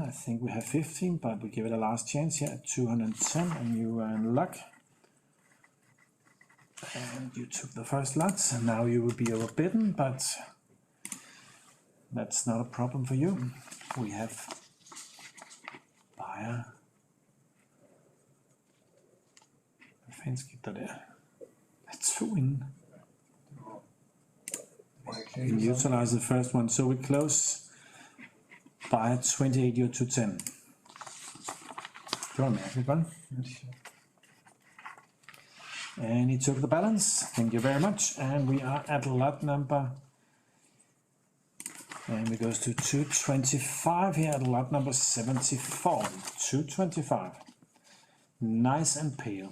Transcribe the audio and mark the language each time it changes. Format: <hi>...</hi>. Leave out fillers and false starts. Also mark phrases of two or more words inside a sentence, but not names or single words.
<en>I think we have 15, but we give it a last chance here at 210, and you are in luck. And you took the first lot, and now you will be overbidden, but that's not a problem for you. We have buyer.</en> <da>Hvad fanden skete der der?</da> <en>That's 2 in. We utilize the first one, so we close buyer 28, you're 210.</en> <da>Det var mærkeligt, vel?</da> <en>And he took the balance. Thank you very much. And we are at lot number And it goes to 225 here at lot number 74. 225. Nice and pale.</en>